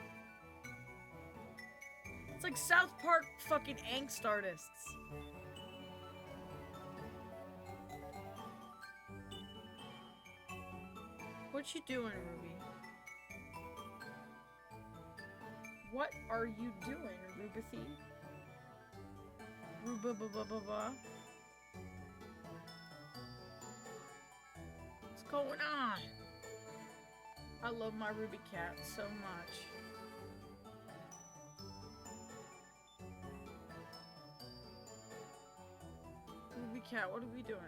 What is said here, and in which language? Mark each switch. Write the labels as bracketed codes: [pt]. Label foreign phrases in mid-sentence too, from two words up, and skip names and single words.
[en] It's like South Park fucking angst artists. What you doing, Ruby? What are you doing, Rubathy? Ruba-ba-ba-ba-ba. What's going on? I love my Ruby cat so much. Ruby cat, what are we doing?